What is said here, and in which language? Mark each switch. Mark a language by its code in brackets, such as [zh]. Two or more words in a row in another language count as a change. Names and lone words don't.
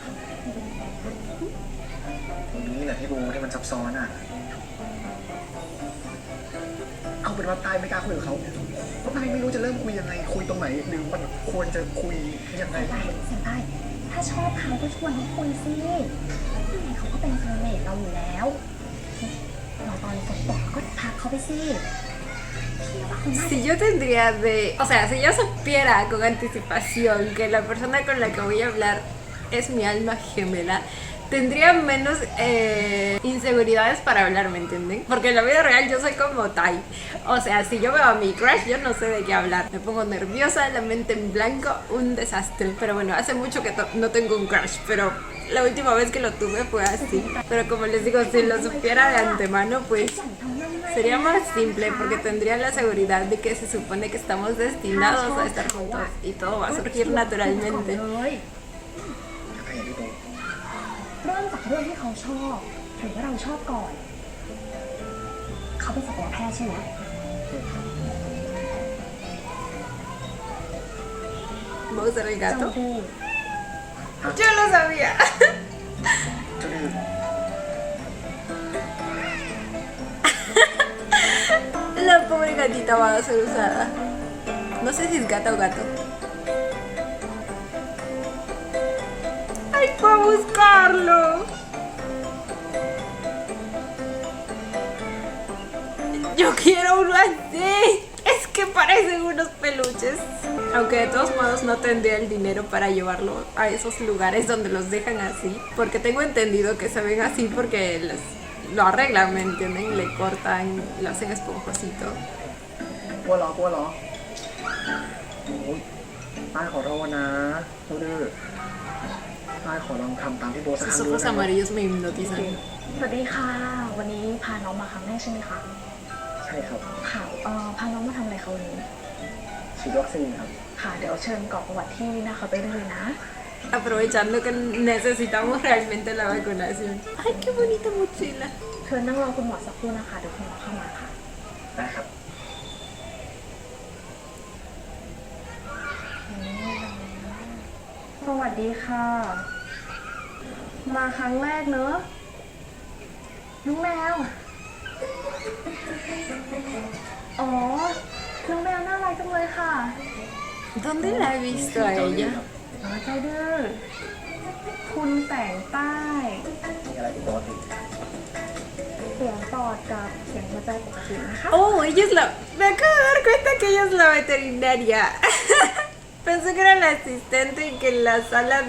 [th] ตรงนี้แหละที่รู้ที่มันซับซ้อนอ่ะ เอาเป็นว่าต้าไม่กล้าคุยกับเขาเพราะต้าไม่รู้จะเริ่มคุยยังไง คุยตรงไหนหรือมันควรจะคุยยังไง ได้เสียงได้ถ้าชอบเขาก็ชวนเขาคุยสิยังไงเขาก็เป็นโซลเมตเราอยู่แล้วเราตอนฝนตกก็ทักเขาไปสิพี่ว่าเขาน่า [es] Si yo tendría de... O sea, si yo supiera con anticipación que la persona con la que voy a hablar es mi alma gemela, tendría menos inseguridades para hablar, ¿me entienden? Porque en la vida real yo soy como Tai. O sea, si yo veo a mi crush, yo no sé de qué hablar. Me pongo nerviosa, la mente en blanco, un desastre. Pero bueno, hace mucho que no tengo un crush, pero la última vez que lo tuve fue así. Pero como les digo, si lo supiera de antemano, pues sería más simple porque tendría la seguridad de que se supone que estamos destinados a estar juntos y todo va a surgir naturalmente. [th] ใครอย่างที่รู้ เริ่มจากเรื่องที่เขาชอบหรือว่าเราชอบก่อน เขาเป็นสัตวแพทย์ใช่ไหม [es] ¿Va a usar el [th] เจ้า [es] gato? [th] ดื้อ [es] Yo lo sabía. [th] เจ้าดื้อ [es] La pobre gatita va a ser usada. No sé si es gata o gato. ¡Ay, fue a buscarlo! Yo quiero uno así. Es que que parecen unos peluches. Aunque de todos modos no tendría el dinero para llevarlo a esos lugares donde los dejan así. Porque tengo entendido que se ven así porque lo arreglan, ¿me entienden? Le cortan, lo hacen esponjosito. [th] กลัวเหรอกลัวเหรอโอ้ยต้ายขอโทษนะลูกดื้อต้ายขอลองทำตามที่โบสักครั้ง [es] Sus [th] ดู [es] ojos [th] ได้ไหม [es] amarillos me hipnotizan. [th] สวัสดีค่ะ วันนี้พาน้องมาครั้งแรกใช่ไหมคะ ใช่ครับ ค่ะพาน้องมาทำอะไรคะวันนี้ ฉีดวัคซีนครับ ค่ะ เดี๋ยวเชิญกรอกประวัติที่หน้าเคาน์เตอร์ได้เลยนะ [es] Aprovechando que necesitamos realmente la vacunación. Ay, qué bonita mochila. [th] เชิญนั่งรอคุณหมอสักครู่นะคะเดี๋ยวคุณหมอเข้ามาค่ะ ได้ครับ สวัสดีค่ะ มาครั้งแรกเนอะน้องแมว อ๋อ น้องแมวน่ารักจังเลยค่ะ [es] ¿Dónde la he visto a ella? [th] อ๋อใจดื้อคุณแสงใต้ มีอะไรที่ปกติ เสียงปอดกับเสียงหัวใจปกตินะคะ [es] Oh, ella es la... Me acabo de dar cuenta que ella es la veterinaria. Pensé que era la asistente y que la sala de...